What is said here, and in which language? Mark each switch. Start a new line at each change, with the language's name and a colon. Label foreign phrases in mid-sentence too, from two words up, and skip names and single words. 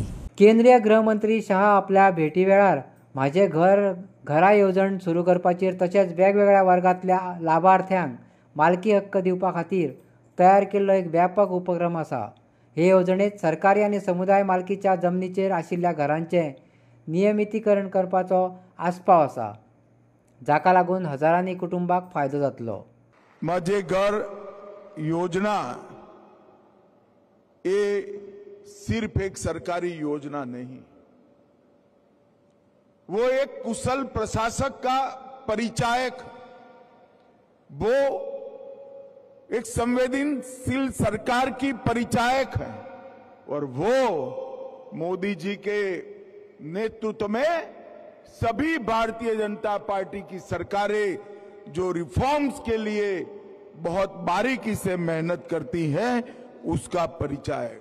Konkani: केंद्रीय गृहमंत्री शाह आपल्या भेटी वेळार माझे घरा येवजण सुरू करपाचेर तशेंच वेगवेगळ्या वर्गांतल्या लाभार्थ्यांक मालकी हक्क दिवपा खातीर तयार केल्लो एक व्यापक उपक्रम आसा. हे येवजणेंत सरकारी आनी समुदाय मालकीच्या जमनीचेर आशिल्ल्या घरांचें नियमितीकरण करपाचो आस्पाव आसा, जाका लागून हजारांनी कुटुंबांक फायदो जातलो.
Hindi: माझे घर योजना ये सिर्फ एक सरकारी योजना नहीं, वो एक कुशल प्रशासक का परिचायक, वो एक संवेदनशील सरकार की परिचायक है और वो मोदी जी के नेतृत्व में सभी भारतीय जनता पार्टी की सरकारें जो रिफॉर्म्स के लिए बहुत बारीकी से मेहनत करती हैं उसका परिचायक.